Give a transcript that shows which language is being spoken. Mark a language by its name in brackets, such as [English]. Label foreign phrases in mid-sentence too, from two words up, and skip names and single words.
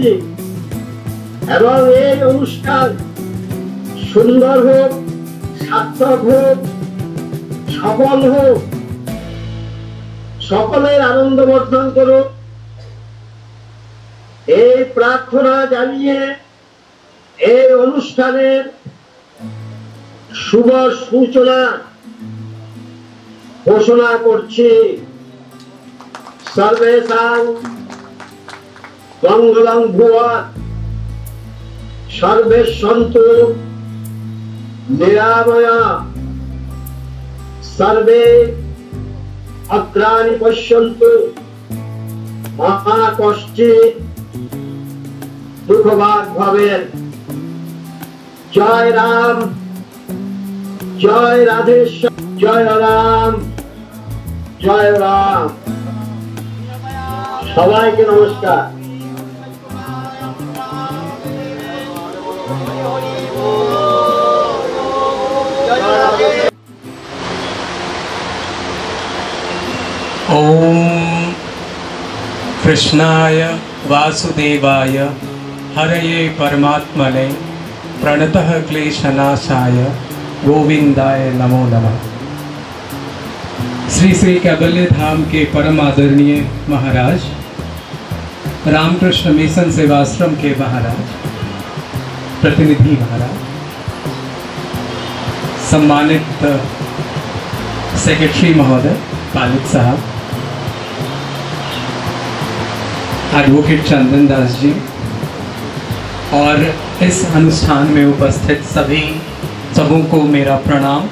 [Bangla] এবং এই অনুষ্ঠান সুন্দর হোক, সার্থক হোক, সফল হোক, সকলের আনন্দ বর্ধন করুক, এই প্রার্থনা জানিয়ে এই অনুষ্ঠানের শুভ সূচনা ঘোষণা করছি। [Sanskrit] সর্বেষাং মঙ্গলং ভুয়াৎ, সর্বে সন্তু নিরাময়া, সর্বে ভদ্রাণি পশ্যন্তু মা কশ্চিৎ দুঃখভাগ ভবেৎ। [Bangla] জয় রাম, জয় রাধেশ্বর, জয় রাম, জয় রাম। সবাইকে নমস্কার। [Sanskrit] ओम कृष्णाय वासुदेवाय हरये परमात्मने प्रणतः क्लेशनाशाय गोविंदाय नमो नमः। [Hindi] श्री श्री कैबल्य धाम के परम आदरणीय महाराज, रामकृष्ण मिशन सेवाश्रम के महाराज, प्रतिनिधि महाराज, सम्मानित सेक्रेटरी महोदय पालिक साहब, एडवोकेट चंदन दास जी और इस अनुष्ठान में उपस्थित सभी सबों को मेरा प्रणाम।